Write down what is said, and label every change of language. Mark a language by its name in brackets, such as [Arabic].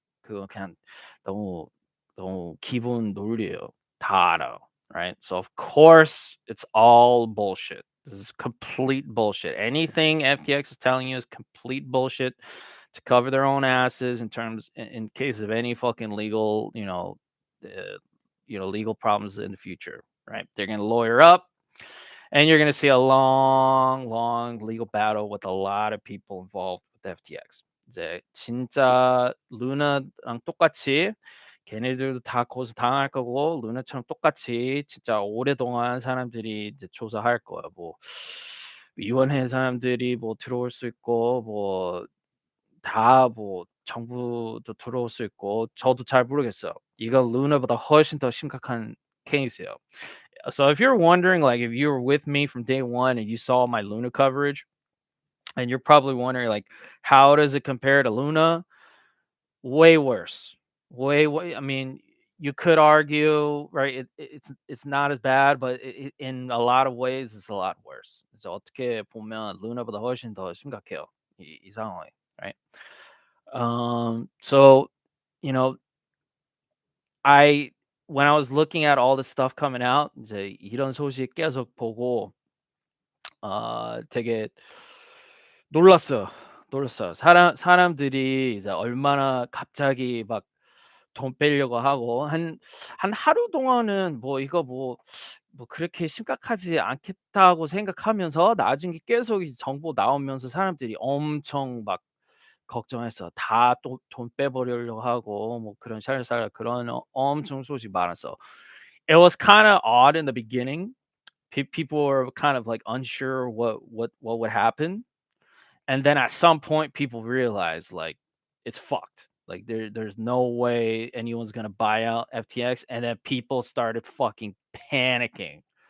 [Korean] 그거 그냥 너무 기본 논리예요. 다 알아요. [English] Right? So of course it's all bullshit. This is complete bullshit. Anything FTX is telling you is complete bullshit to cover their own asses in case of any fucking legal, legal problems in the future, right? They're going to lawyer up and you're going to see a long, long legal battle with a lot of people involved with FTX. [Korean] 이제 진짜 루나랑 똑같이 걔네들도 다 고소 당할 거고 루나처럼 똑같이 진짜 오랫동안 사람들이 이제 조사할 거야. 뭐 위원회 사람들이 뭐 들어올 수 있고 뭐 다 뭐 정부도 들어올 수 있고 저도 잘 모르겠어요. 이건 루나보다 훨씬 더 심각한 케이스예요. [English] So if you're wondering, like if you were with me from day one and you saw my Luna coverage, and you're probably wondering like how does it compare to Luna? Way worse. Way. I mean, you could argue, right? It's not as bad, but in a lot of ways, it's a lot worse. [Korean] 그래서 어떻게 보면 루나보다 훨씬 더 심각해요. 이 상황이, [English] right? So you know, I when I was looking at all this stuff coming out, [Korean] 이제 이런 소식 계속 보고 되게 놀랐어요. 놀랐어요. 사람들이 이제 얼마나 갑자기 막 돈 빼려고 하고 한 하루 동안은 뭐 이거 뭐 그렇게 심각하지 않겠다고 생각하면서 나중에 계속 이 정보 나오면서 사람들이 엄청 막 걱정했어. 다 또 돈 빼버리려고 하고 뭐 그런 샬샬 그런 엄청 소식 많았어. [English] It was kinda odd in the beginning. People were kind of like unsure what would happen. And then at some point, people realize like it's fucked. Like there's no way anyone's gonna buy out FTX. And then people started fucking panicking.